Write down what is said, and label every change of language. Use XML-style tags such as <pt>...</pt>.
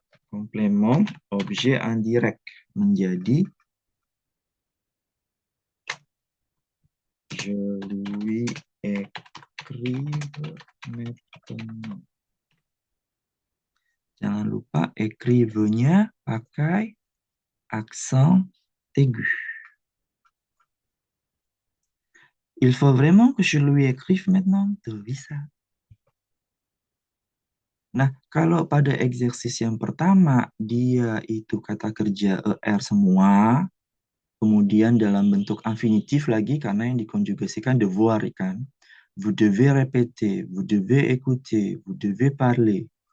<fr>Complément objet indirect. Menjadi je lui écrive maintenant.</fr> <id>Jangan lupa écrive-nya pakai accent aigu.</id> <fr>Il faut vraiment que je lui écrive maintenant.</fr> <id>Tuh, bisa. Nah, kalau pada eksersis yang pertama, dia itu kata kerja ER semua, kemudian dalam bentuk infinitif lagi, karena yang dikonjugasikan devoir, kan?</id> <fr>Vous devez répéter, vous devez écouter, vous devez parler.</fr>